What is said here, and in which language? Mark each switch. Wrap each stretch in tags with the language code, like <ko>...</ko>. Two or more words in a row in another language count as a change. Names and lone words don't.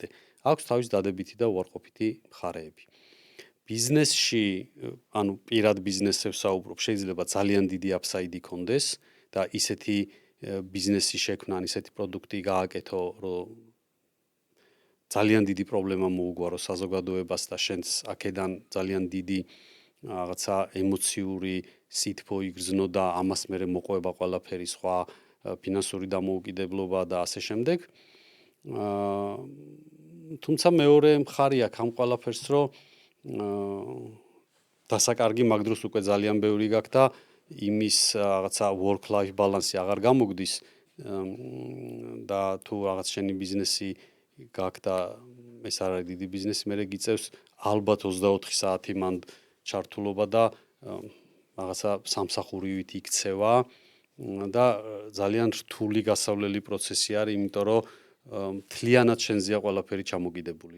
<ka>აქვს თავის დადებითი და უარყოფითი მხარეები. ბიზნესში, ანუ პირად ბიზნესებს საუბრობ, შეიძლება ძალიან დიდი აფსაიდი კონდეს და ისეთი ბიზნესი შექმნა, ისეთი პროდუქტი გააკეთო, რომ ძალიან დიდი პრობლემა მოუგვარო საზოგადოებას და შენს აქედან ძალიან დიდი რაღაცა ემოციური სითბო იგრძნო და ამას მერე მოყვება ყველაფერი სხვა ფინანსური დამოუკიდებლობა და ასე შემდეგ. თუმცა მეორე მხარე აქვს ამ ყველაფერს, რომ დასაკარგი მაგ დროს უკვე ძალიან ბევრი გაქვს და იმის რაღაცა</ka> <en>work life balance</en> <ka>აღარ გამოგდის და თუ რაღაც შენი ბიზნესი გაქვს და ეს არ არის დიდი ბიზნესი, მერე გიწევს ალბათ 24 საათი მან ჩართულობა და რაღაცა სამსახურივით იქცევა და ძალიან რთული გასავლელი პროცესი არის, იმიტომ რომ მთლიანად შენზეა ყველაფერი ჩამოკიდებული.</ka>